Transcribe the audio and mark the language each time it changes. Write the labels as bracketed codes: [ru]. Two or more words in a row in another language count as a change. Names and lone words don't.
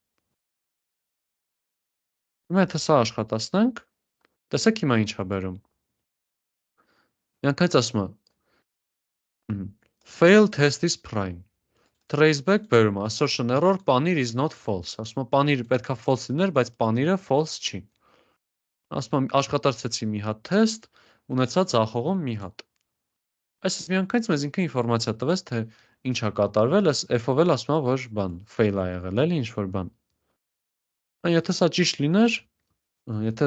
[hy] Հիմա եթե սա աշխատացնենք, տեսեք հիմա ինչ է բերում։ Միանգամից ասում է [en] fail test is prime։ [hy] Traceback բերում է [en] assertion error, panir is not false։ [hy] Ասում է panir պետքա false լիներ, բայց panir-ը false չի։ Ասում է աշխատացրեցի մի հատ test, ունեցա ձախողում մի հատ։ Այս միանգամից մեզ ինքը ինֆորմացիա տվեց, թե ինչ է կատարվել, այս f-ով էլ ասում է, որ բան fail է եղել, էլի ինչ որ բան։ Եթե սա ճիշտ լիներ, Եթե